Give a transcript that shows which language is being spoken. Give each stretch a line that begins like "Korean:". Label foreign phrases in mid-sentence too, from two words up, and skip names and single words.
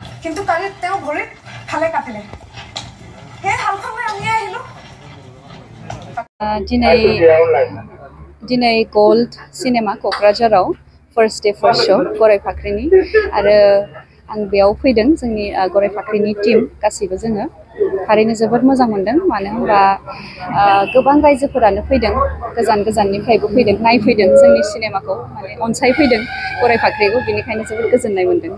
Assamese: কিন্তু কালি তেওঁ ভৰিত ফালে কাটিলে সেই হালখন লৈ আমি আহিলো
Bodo: दिनै गोल्ड सिनेमा क'क्राझाराव
English: first day first show
Bodo: गराय फाख्रिनि आरो आं बेयाव फैदों जोंनि गराय फाख्रिनि टीम गासैबो जोङो थारैनो जोबोद मोजां मोनदों मानो होनबा गोबां रायजोफोरानो फैदों गोजान गोजाननिफ्रायबो फैदों नायफैदों जोंनि सिनेमाखौ माने अनसायफैदों गराय फाख्रिखौ बेनिखायनो जोबोद गोजोननाय मोनदों